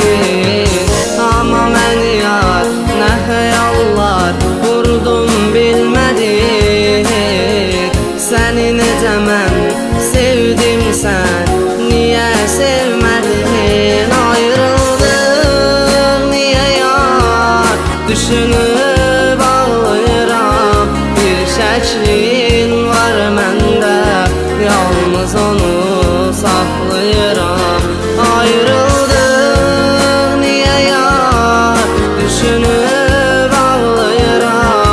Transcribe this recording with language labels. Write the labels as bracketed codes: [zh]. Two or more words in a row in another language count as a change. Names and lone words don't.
[tr] Ama ben yar ne hayallar kurdum bilmedin. Seni [az] necə mən sevdim [tr] sen niye sevmedin? [az] Ayrıldık niye yar düşünüp ağlayıram. Bir şəklin var məndə yalnız onu saklayıram. Ayrıldık niye yar düşünüp ağlayıram.